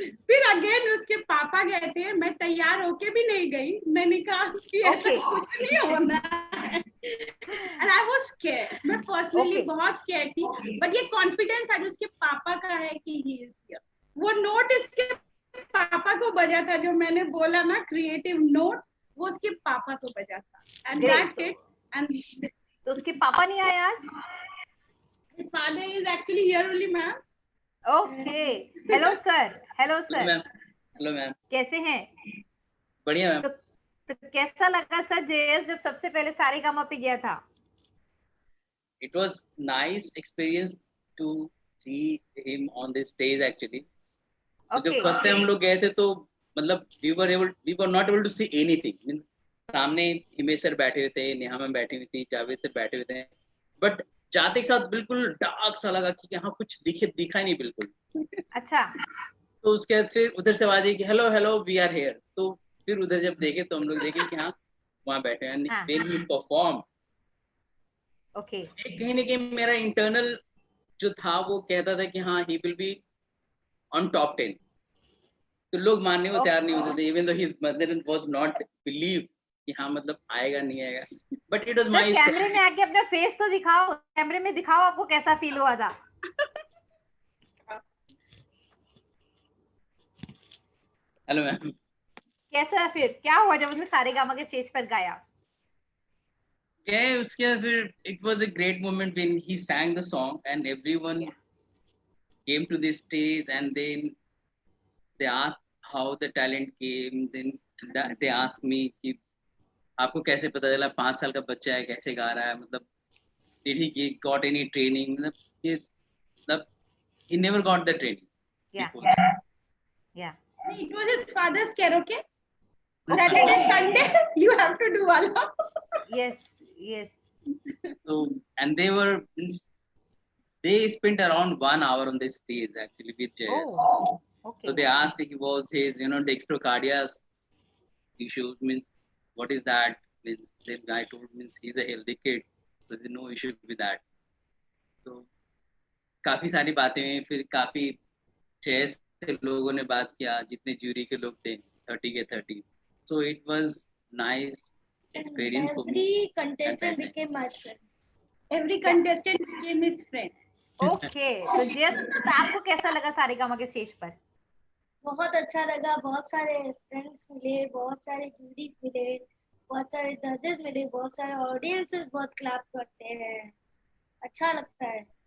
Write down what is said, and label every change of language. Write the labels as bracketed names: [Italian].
[Hindi] फिर अगेन उसके पापा गए थे, मैं तैयार होके भी नहीं गई, मैंने कहा कि ऐसा कुछ नहीं होना है, [English] And I was scared. [Hindi] मैं पर्सनली बहुत स्कैर्ड थी, बट ये कॉन्फिडेंस आज उसके पापा का है कि [English] He is here. [Hindi] वो नोट इसके पापा को बजा था, जो मैंने बोला ना क्रिएटिव नोट, वो उसके पापा को बजा था, [English] And that it. And [Hindi] तो उसके पापा नहीं आए आज? [English] His father is actually here only, ma'am. Okay. Hello sir. Hello sir. Hello ma'am. [Hindi] कैसे हैं? बढ़िया मैम। तो कैसा लगा सर जेएस जब सबसे पहले सारेगामा पे गया था? [English] It was nice experience to see him on the stage actually. [Hindi] तो जब फर्स्ट टाइम हम लोग गए थे तो मतलब [English] we were not able to see anything. [Hindi] सामने हिमेश सर बैठे हुए थे, नेहा मैम बैठी हुई थी, जावेद सर बैठे हुए थे, बट जाते के साथ बिल्कुल डार्क सा लगा कि यहाँ कुछ दिखा ही नहीं बिल्कुल। अच्छा। तो उसके बाद फिर उधर से आवाज आई कि [English] hello hello we are here, [Hindi] तो फिर उधर जब देखे तो हम लोग देखे कि हाँ वहाँ बैठे हैं। [English] when he perform, [Hindi] कहीं ना कहीं मेरा इंटरनल जो था वो कहता था कि हाँ [English] he will be on top 10, [Hindi] तो लोग मानने को तैयार नहीं होते थे, [English] even though his mother was not believe [Hindi] कि हाँ मतलब आएगा नहीं आएगा, [English] But it was my. [Hindi] कैमरे में आके अपना फेस तो दिखाओ, कैमरे में दिखाओ आपको कैसा फील हुआ था। [English] Hello ma'am. [Hindi] कैसा फिर क्या हुआ जब उसने सारेगामा के स्टेज पर गाया? क्या उसके बाद फिर [English] it was a great moment when he sang the song and everyone came to the stage and then they asked how the talent came, then they asked me [Hindi] कि आपको कैसे पता चला 5 साल का बच्चा है कैसे गा रहा है, [English] मतलब did he got any training, मतलब he never got the training. Yeah. It was his father's karaoke. Saturday, Sunday, you have to do all of. Yes. So and they spent around 1 hour on the stage actually with JS. So they asked if he was his dextrocardia issues, means what is that, means the guy told means he's a healthy kid, so there's no issue with that. [Hindi] तो काफी सारी बातें हुई, फिर काफी 6 से लोगों ने बात किया, जितने ज्यूरी के लोग थे 30 के 30, [English] so it was nice experience for me. Every contestant became my friend. Every contestant became his friend. Okay. [Hindi] तो जस्ट आपको कैसा लगा सारेगामा के स्टेज पर? बहुत अच्छा लगा, बहुत सारे फ्रेंड्स मिले, बहुत सारे जूरीज मिले, बहुत सारे जजेस मिले, बहुत सारे ऑडियंसेस बहुत क्लैप करते हैं, अच्छा लगता है।